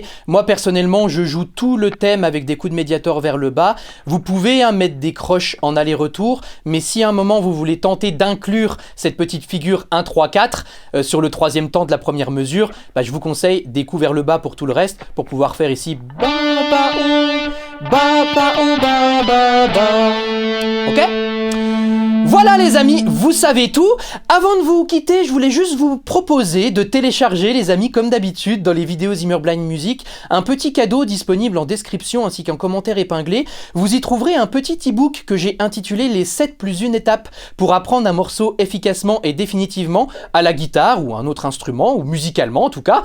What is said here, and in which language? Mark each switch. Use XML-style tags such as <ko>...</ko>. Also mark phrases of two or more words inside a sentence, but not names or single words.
<fr>Moi personnellement, je joue tout le thème avec des coups de Mediator vers le bas. Vous pouvez mettre des croches en aller-retour, mais si à un moment vous voulez tenter d'inclure cette petite figure 1, 3, 4 sur le troisième temps de la première mesure, bah, je vous conseille des coups vers le bas pour tout le reste, pour pouvoir faire ici ba ba ou, ba ba ou, ba ba ba. Ok? Voilà les amis, vous savez tout. Avant de vous quitter, je voulais juste vous proposer de télécharger les amis comme d'habitude dans les vidéos Zimmer Blind Music un petit cadeau disponible en description ainsi qu'un commentaire épinglé. Vous y trouverez un petit e-book que j'ai intitulé les 7 plus 1 étape pour apprendre un morceau efficacement et définitivement à la guitare ou un autre instrument ou musicalement en tout cas.</fr>